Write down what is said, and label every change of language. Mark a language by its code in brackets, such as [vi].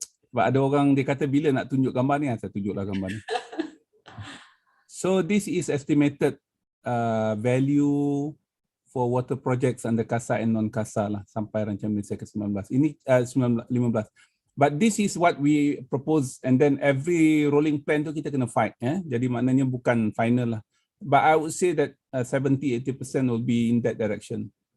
[ms] Sebab ada orang dia kata bila nak tunjuk gambar ni, saya tunjuklah gambar ni. [en] So this is estimated value for water projects under KASA and non KASA [ms] lah sampai rancangan Malaysia ke-19. Ini 15. [en] But this is what we propose, and then every rolling plan [ms] tu kita kena [en] fight. [ms] Jadi maknanya bukan final lah. [en] But I would say that 70-80% will be in that direction.